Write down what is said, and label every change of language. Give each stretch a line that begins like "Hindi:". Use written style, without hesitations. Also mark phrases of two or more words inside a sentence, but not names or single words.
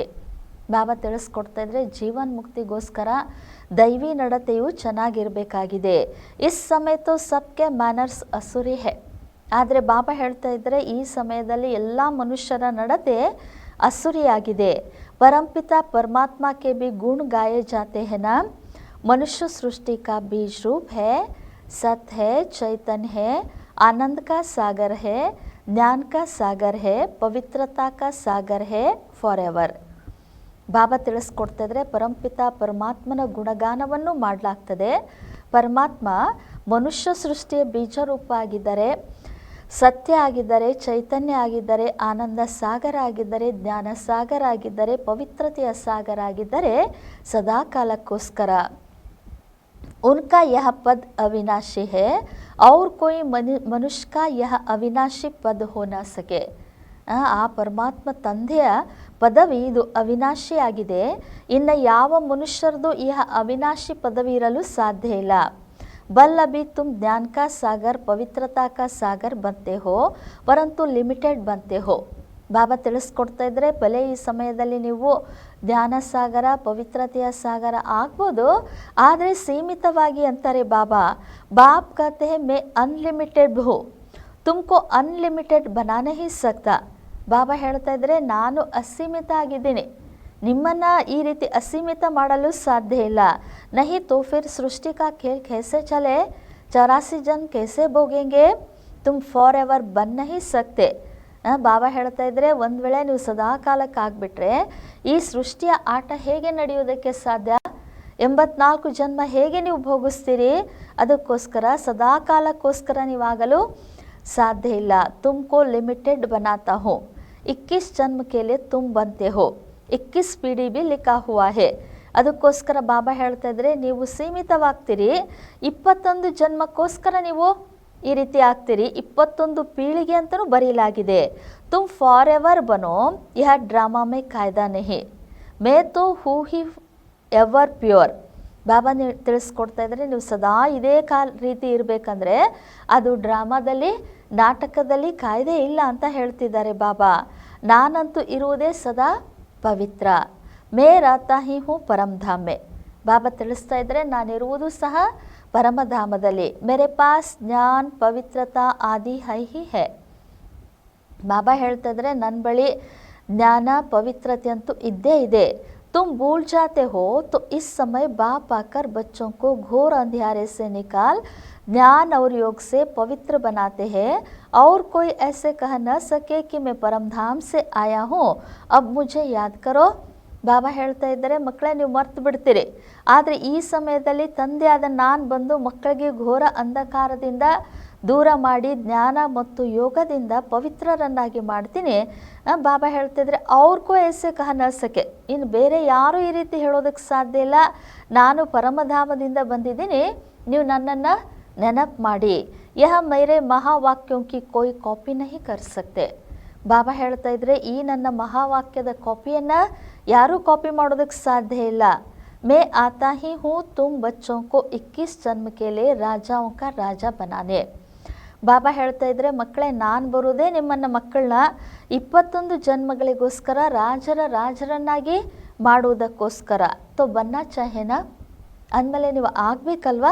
Kannada: ಬಾಬಾ ತಿಳಿಸ್ಕೊಡ್ತಾ ಇದ್ರೆ ಜೀವನ್ ಮುಕ್ತಿಗೋಸ್ಕರ ದೈವಿ ನಡತೆಯು ಚೆನ್ನಾಗಿರಬೇಕಾಗಿದೆ.
Hindi: इस समय तो सबके मैनर्स असुरी है.
Kannada: ಆದರೆ ಬಾಬಾ ಹೇಳ್ತಾ ಇದ್ದರೆ ಈ ಸಮಯದಲ್ಲಿ ಎಲ್ಲ ಮನುಷ್ಯರ ನಡತೆ ಅಸುರಿಯಾಗಿದೆ.
Hindi: परमपिता परमात्मा के भी गुण गाए जाते है ना. मनुष्य सृष्टि का बीज रूप है, सत्य है, चैतन्य है, आनंद का सागर है, ज्ञान का सागर है, पवित्रता का सागर है
English: for ever.
Kannada: ಬಾಬಾ ತಿಳಿಸ್ಕೊಡ್ತಾ ಇದ್ರೆ ಪರಂಪಿತ ಪರಮಾತ್ಮನ ಗುಣಗಾನವನ್ನು ಮಾಡಲಾಗ್ತದೆ. ಪರಮಾತ್ಮ ಮನುಷ್ಯ ಸೃಷ್ಟಿಯ ಬೀಜರೂಪ ಆಗಿದ್ದಾರೆ, ಸತ್ಯ ಆಗಿದ್ದಾರೆ, ಚೈತನ್ಯ ಆಗಿದ್ದಾರೆ, ಆನಂದ ಸಾಗರ ಆಗಿದ್ದಾರೆ, ಜ್ಞಾನ ಸಾಗರ ಆಗಿದ್ದಾರೆ, ಪವಿತ್ರತೆಯ ಸಾಗರ ಆಗಿದ್ದಾರೆ ಸದಾ ಕಾಲಕ್ಕೋಸ್ಕರ.
Hindi: उनका यह पद अविनाशी है और कोई मनुष्य का यह अविनाशी पद हो न सके.
Kannada: ಆ ಪರಮಾತ್ಮ ತಂದೆಯ ಪದವಿ ಇದು ಅವಿನಾಶಿ ಆಗಿದೆ. ಇನ್ನು ಯಾವ ಮನುಷ್ಯರದು ಈ ಅವಿನಾಶಿ ಪದವಿ ಇರಲು ಸಾಧ್ಯ ಇಲ್ಲ.
Hindi: बल अभी तुम ज्ञान का सागर पवित्रता का सागर बनते हो परंतु लिमिटेड बनते हो.
Kannada: ಬಾಬಾ ತಿಳಿಸ್ಕೊಡ್ತಾ ಇದ್ರೆ ಬಲೆ ಈ ಸಮಯದಲ್ಲಿ ನೀವು ಧ್ಯಾನ ಸಾಗರ ಪವಿತ್ರತೆಯ ಸಾಗರ ಆಗ್ಬೋದು, ಆದರೆ ಸೀಮಿತವಾಗಿ ಅಂತಾರೆ ಬಾಬಾ.
Hindi: ಬಾಪ್ कहते हैं मैं अनलिमिटेड हूँ, तुमको अनलिमिटेड बना नहीं सकता.
Kannada: ಬಾಬಾ ಹೇಳ್ತಾ ಇದ್ರೆ ನಾನು ಅಸೀಮಿತ ಆಗಿದ್ದೀನಿ, ನಿಮ್ಮನ್ನು ಈ ರೀತಿ ಅಸೀಮಿತ ಮಾಡಲು ಸಾಧ್ಯ ಇಲ್ಲ.
Hindi: नहीं तो फिर सृष्टि का खेल कैसे चले, 84 जन कैसे भोगेंगे, तुम
English: for ever
Hindi: बन नहीं सकते.
Kannada: ಬಾಬಾ ಹೇಳ್ತಾ ಇದ್ರೆ ಒಂದು ವೇಳೆ ನೀವು ಸದಾ ಕಾಲಕ್ಕೆ ಆಗಿಬಿಟ್ರೆ ಈ ಸೃಷ್ಟಿಯ ಆಟ ಹೇಗೆ ನಡೆಯೋದಕ್ಕೆ ಸಾಧ್ಯ? 84 ಜನ್ಮ ಹೇಗೆ ನೀವು ಭೋಗಿಸ್ತೀರಿ? ಅದಕ್ಕೋಸ್ಕರ ಸದಾ ಕಾಲಕ್ಕೋಸ್ಕರ ನೀವಾಗಲು साध्य ಇಲ್ಲ.
Hindi: तुमको लिमिटेड बनाता हूँ, 21 जन्म के लिए तुम बनते हो, 21 पीढ़ी भी लिखा हुआ है.
Kannada: ಅದಕ್ಕೋಸ್ಕರ ಬಾಬಾ ಹೇಳ್ತಾ ಇದ್ರೆ ನೀವು ಸೀಮಿತವಾಗ್ತೀರಿ. 21 ಜನ್ಮಕ್ಕೋಸ್ಕರ ನೀವು ಈ ರೀತಿ ಆಗ್ತೀರಿ. 21 ಪೀಳಿಗೆ ಅಂತಲೂ ಬರೀಲಾಗಿದೆ.
Hindi: तुम फॉरएवर बनो, यह ड्रामा में कायदा नहीं, मैं तो हूँ ही
English: ever pure.
Kannada: ಬಾಬಾ ತಿಳಿಸ್ಕೊಡ್ತಾ ಇದ್ದಾರೆ ನೀವು ಸದಾ ಇದೇ ರೀತಿ ಇರಬೇಕಂದ್ರೆ ಅದು ಡ್ರಾಮಾದಲ್ಲಿ, ನಾಟಕದಲ್ಲಿ ಕಾಯ್ದೆ ಇಲ್ಲ ಅಂತ ಹೇಳ್ತಿದ್ದಾರೆ ಬಾಬಾ. ನಾನಂತೂ ಇರುವುದೇ ಸದಾ ಪವಿತ್ರ.
Hindi: मैं रहता ही हूँ परमधाम में.
Kannada: ಬಾಬಾ ತಿಳಿಸ್ತಾ ಇದ್ದಾರೆ ನಾನಿರುವುದು ಸಹ ಪರಮಧಾಮದಲ್ಲಿ.
Hindi: मेरे पास ज्ञान पवित्रता आदि है ही है.
Kannada: ಬಾಬಾ ಹೇಳ್ತಾ ಇದ್ದಾರೆ ನನ್ನ ಬಳಿ ಜ್ಞಾನ ಪವಿತ್ರತೆ ಅಂತೂ ಇದ್ದೇ ಇದೆ.
Hindi: तुम भूल जाते हो तो इस समय बाप आकर बच्चों को घोर अंधियारे से निकाल ज्ञान और योग से पवित्र बनाते हैं और कोई ऐसे कह न सके कि मैं परमधाम से आया हूँ, अब मुझे याद करो.
Kannada: ಬಾಬಾ ಹೇಳ್ತಾ ಇದ್ದಾರೆ ಮಕ್ಕಳೇ ನೀವು ಮರ್ತು ಬಿಡ್ತೀರಿ, ಆದರೆ ಈ ಸಮಯದಲ್ಲಿ ತಂದೆಯಾದ ನಾನು ಬಂದು ಮಕ್ಕಳಿಗೆ ಘೋರ ಅಂಧಕಾರದಿಂದ ದೂರ ಮಾಡಿ ಜ್ಞಾನ ಮತ್ತು ಯೋಗದಿಂದ ಪವಿತ್ರರನ್ನಾಗಿ ಮಾಡ್ತೀನಿ. ಬಾಬಾ ಹೇಳ್ತಿದ್ರೆ ಅವ್ರಿಗೂ
Hindi: ऐसे कह न सके,
Kannada: ಇನ್ನು ಬೇರೆ ಯಾರೂ ಈ ರೀತಿ ಹೇಳೋದಕ್ಕೆ ಸಾಧ್ಯ ಇಲ್ಲ. ನಾನು ಪರಮಧಾಮದಿಂದ ಬಂದಿದ್ದೀನಿ, ನೀವು ನನ್ನನ್ನು ನೆನಪು ಮಾಡಿ.
Hindi: यह मेरे महावाक्यों की कोई कॉपी नहीं कर सकते.
Kannada: ಬಾಬಾ ಹೇಳ್ತಾ ಇದ್ರೆ ಈ ನನ್ನ ಮಹಾವಾಕ್ಯದ ಕಾಪಿಯನ್ನು ಯಾರೂ ಕಾಪಿ ಮಾಡೋದಕ್ಕೆ ಸಾಧ್ಯ ಇಲ್ಲ.
Hindi: मैं आता ही हूँ तुम बच्चों को 21 जन्म के लिए राजाओं का राजा बनाने.
Kannada: ಬಾಬಾ ಹೇಳ್ತಾ ಇದ್ರೆ ಮಕ್ಕಳೇ ನಾನು ಬರೋದೇ ನಿಮ್ಮನ್ನು ಮಕ್ಕಳನ್ನ 21 ಜನ್ಮಗಳಿಗೋಸ್ಕರ ರಾಜರನ್ನಾಗಿ ಮಾಡುವುದಕ್ಕೋಸ್ಕರ.
Hindi: तो बनना चाहिए ना
Kannada: ಅಂದಮೇಲೆ ನೀವು ಆಗಬೇಕಲ್ವಾ.